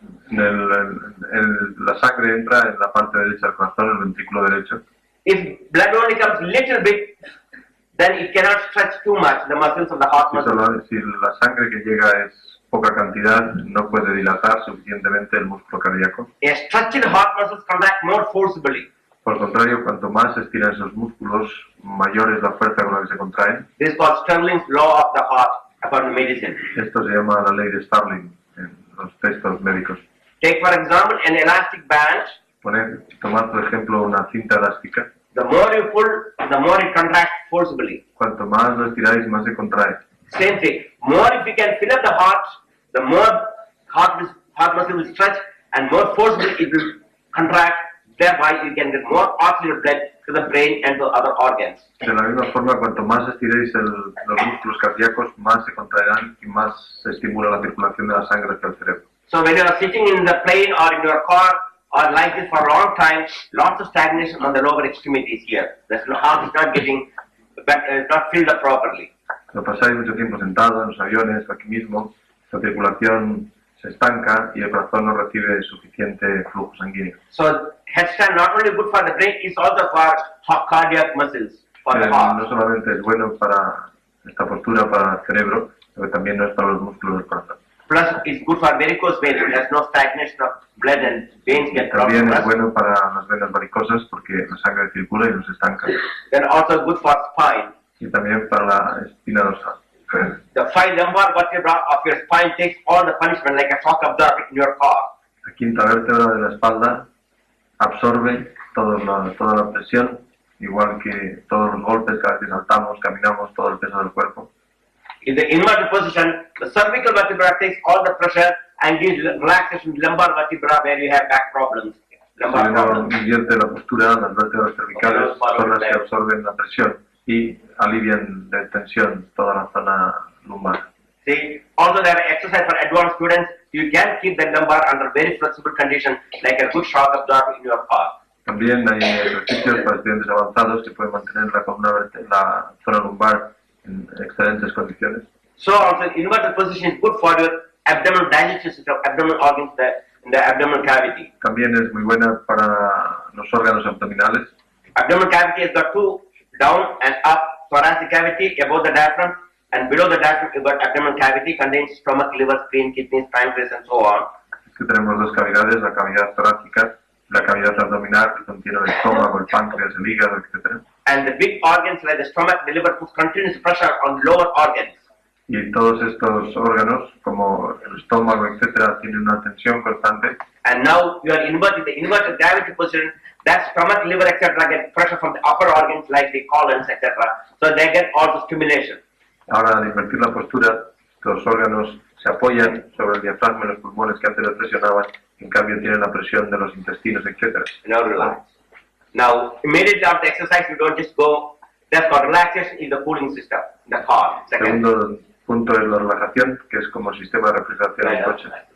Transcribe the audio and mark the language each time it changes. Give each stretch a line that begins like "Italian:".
Spanish: La sangre entra en la parte derecha del corazón, en el ventrículo derecho.
English: If blood only comes little bit, then it cannot stretch too much the muscles of the heart muscles.
Spanish: Si la sangre que llega es poca cantidad, no puede dilatar suficientemente el músculo cardíaco.
English: A stretched heart muscles contract more forcibly.
Spanish: Por el contrario, cuanto más se estiran esos músculos, mayor es la fuerza con la que se contraen.
English: This is called Stirling's law of the heart according to medicine.
Spanish: Esto se llama la ley de Stirling en los textos médicos.
English: Take for example an elastic band.
Spanish: Tomad por ejemplo una cinta elástica.
English: The more you pull, the more it contracts forcibly.
Spanish: Cuanto más lo estiráis, más se contrae.
English: Same thing. More if you can fill up the heart, the more heart muscle will stretch and more forcibly it will contract. Thereby you can get more oxygen blood to the brain and to other organs.
Spanish: De la misma forma, cuanto más estiréis los músculos cardíacos, más se contraerán y más se estimula la circulación de la sangre hacia el cerebro.
English: So when you are sitting in the plane or in your car or like this for a long time, lots of stagnation on the lower extremities here. The heart is not getting, not filled up properly.
Spanish: Cuando pasáis mucho tiempo sentado en los aviones o aquí mismo, la circulación se estanca y el corazón no recibe suficiente flujo sanguíneo.
English: So headstand not only good for the brain, it's also for cardiac muscles, for the heart.
Spanish: No solamente es bueno para esta postura para el cerebro, pero también no es para los músculos del corazón.
English: Plus, it's good for varicose veins. There's no stagnation of blood and veins get
Spanish: También
English: blocked.
Spanish: es bueno para las venas varicosas porque la sangre circula y no se estanca.
English: Then also good for spine.
Spanish: Y también para la espina dorsal.
English: The 5 lumbar vertebra of your spine takes all the punishment like a shock absorber in your car.
Spanish: La quinta vértebra de la espalda absorbe toda la presión, igual que todos los golpes cada vez que saltamos, caminamos, todo el peso del cuerpo.
English: In the inverted position, the cervical vertebra takes all the pressure and gives relaxation to lumbar vertebra where you have back problems.
Spanish: Si uno invierte la postura, las vértebras cervicales son las que absorben la presión y alivian de tensión toda la zona lumbar.
English: See, also there are exercise for advanced students. You can keep the lumbar under very flexible condition like a good shock absorber in your car.
Spanish: También hay ejercicios para estudiantes avanzados que pueden mantener la zona lumbar en excelentes condiciones.
English: So also inverted position is good for your abdominal digestion system, abdominal organs in the abdominal cavity.
Spanish: También es muy buena para los órganos abdominales.
English: Abdominal cavity has got 2 down and up, thoracic cavity above the diaphragm, and below the diaphragm you've got abdominal cavity contains stomach, liver, spleen, kidneys, pancreas and so on.
Spanish: Es que tenemos dos cavidades, la cavidad torácica y la cavidad abdominal que contiene el estómago, el páncreas, el hígado, etc.
English: And the big organs like the stomach, the liver puts continuous pressure on lower organs.
Spanish: Y todos estos órganos, como el estómago, etcétera, tienen una tensión constante.
English: And now you are inverted, the inverted gravity position, that stomach, liver, etc. get pressure from the upper organs like the colons, etc. So they get all the stimulation.
Spanish: Ahora, al invertir la postura, los órganos se apoyan sobre el diafragma y los pulmones que antes les presionaban, en cambio tienen la presión de los intestinos, etcétera.
English: Now relax. Now, immediately after exercise, you don't just go, that's called relaxation in the cooling system, the car. Second.
Spanish: Segundo punto es la relajación, que es como sistema de refrigeración en el coche.